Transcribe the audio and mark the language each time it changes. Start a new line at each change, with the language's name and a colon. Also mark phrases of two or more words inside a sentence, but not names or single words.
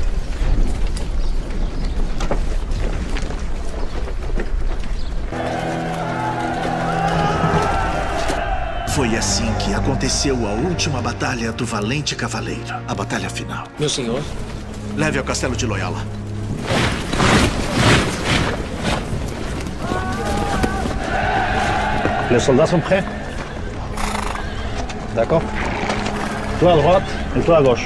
Portuguese: Foi assim que aconteceu a última batalha do Valente Cavaleiro. A batalha final. Meu senhor? Leve ao castelo de Loyola.
French: Les soldats sont prêts? D'accord. Toi à droite et toi à gauche.